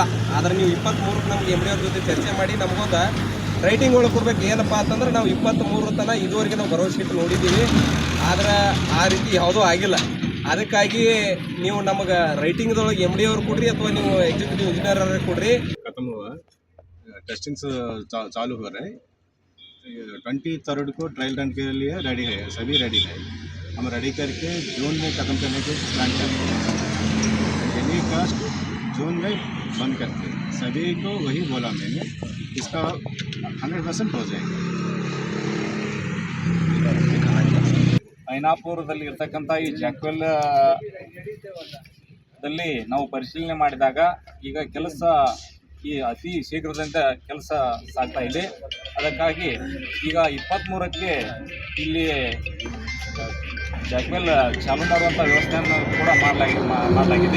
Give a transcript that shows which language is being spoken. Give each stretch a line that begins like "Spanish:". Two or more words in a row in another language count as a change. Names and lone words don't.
Kannada: ಆದರೆ ನೀವು 23ಕ್ಕೆ ನಮಗೆ MD ಅವ್ರ ಜೊತೆ ಚರ್ಚೆ ಮಾಡಿ ನಮಗೊಂದು ರೈಟಿಂಗ್ ಒಳಗೆ ಕೊಡ್ಬೇಕು. ಏನಪ್ಪ ಅಂತಂದ್ರೆ ನಾವು 23 ತನಕ ಇದುವರೆಗೆ ನಾವು ಭರವಸೆ ಇಟ್ಟು ನೋಡಿದ್ದೀವಿ, ಆದರೆ ಆ ರೀತಿ ಯಾವುದೂ ಆಗಿಲ್ಲ. ಅದಕ್ಕಾಗಿ ನೀವು ನಮಗೆ ರೈಟಿಂಗ್ದೊಳಗೆ MD ಅವ್ರು ಕೊಡ್ರಿ ಅಥವಾ ನೀವು
English: executive engineer
Kannada: ಅವ್ರಿಗೆ ಕೊಡ್ರಿ.
Hindi: टेस्टिंग चालू हो रहा है. 23 को
English: trial run
Hindi: के लिए रेडी है, सभी रेडी है. हम रेडी करके जून में ख़त्म करने के प्लान करते हैं.
English: any cast
Hindi: जून में बंद करते हैं. सभी को वही बोला मैंने, इसका 100% हो जाएगा.
Kannada: ಐನಾಪುರದಲ್ಲಿ ಇರ್ತಕ್ಕಂಥ ಈ ಜಾಕ್ವೆಲ್ ದಲ್ಲಿ ನಾವು ಪರಿಶೀಲನೆ ಮಾಡಿದಾಗ ಈಗ ಕೆಲಸ ಈ ಅತಿ ಶೀಘ್ರದಿಂದ ಕೆಲಸ ಸಾಗ್ತಾ ಇದೆ. ಅದಕ್ಕಾಗಿ ಈಗ 23ಕ್ಕೆ ಇಲ್ಲಿ ಜಾಕ್ವೆಲ್ ಚಾಲು ಮಾಡುವಂಥ ವ್ಯವಸ್ಥೆಯನ್ನು ಕೂಡ ಮಾಡಲಾಗಿದೆ.